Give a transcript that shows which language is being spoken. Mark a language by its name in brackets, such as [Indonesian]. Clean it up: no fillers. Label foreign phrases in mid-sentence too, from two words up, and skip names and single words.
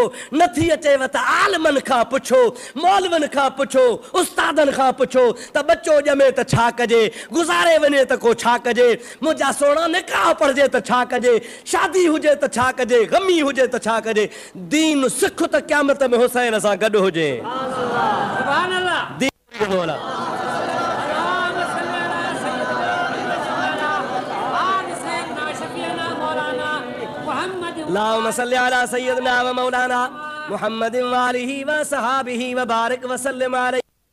[Sindhi] नथी अचेव त आलमनि खां पुछो, मौलवनि खां पुछो, उस्तादनि खां पुछो त बच्चो ॼमे त छा कजे, गुज़ारे वञे त को छा कजे, मुंहिंजा सोणा निकाह पढ़जे त छा कजे, शादी हुजे त छा कजे, गमी हुजे त छा कजे। दीन सिख त क़यामत में हुसैन सां गॾु हुजे। [Arabic] سبحان الله. दीन बोला اللهم صل على سيدنا و مولانا محمد و آله و صحبه و بارك و سلم عليه.